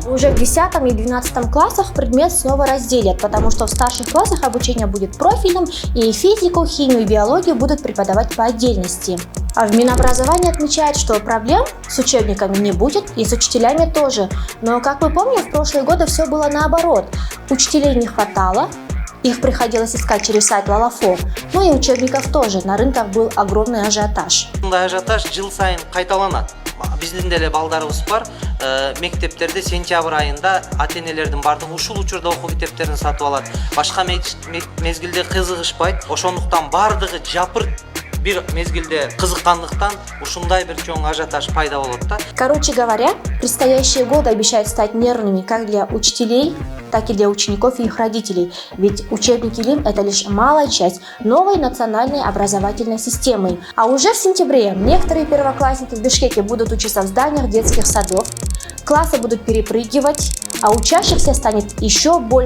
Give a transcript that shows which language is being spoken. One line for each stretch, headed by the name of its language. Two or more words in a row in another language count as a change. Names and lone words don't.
Russian: Уже в 10 и 12 классах предмет снова разделят, потому что в старших классах обучение будет профильным, и физику, химию и биологию будут преподавать по отдельности. А в Минобразовании отмечают, что проблем с учебниками не будет и с учителями тоже. Но, как мы помним, в прошлые годы все было наоборот. Учителей не хватало, их приходилось искать через сайт Лалафо. Ну и учебников тоже. На рынках был огромный ажиотаж.
Kyrgyz: Ажиотаж жыл сайын кайталанат. Биздин деле балдарыбыз бар. Мектептерде сентябрь айында ата-энелердин бардыгы ушул учурда окуу китептерин сатып алат. Башка мезгилде кызыгышпайт. Ошондуктан бардыгы жапырт бир мезгилде кызыккандыктан ушундай бир чоң ажиотаж пайда болот да.
Russian: Короче говоря, предстоящие годы обещают стать нервными как для учителей, так и для учеников и их родителей. Ведь учебники ИЛИМ – это лишь малая часть новой национальной образовательной системы. А уже в сентябре некоторые первоклассники в Бишкеке будут учиться в зданиях детских садов, классы будут перепрыгивать, а учащихся станет еще больше.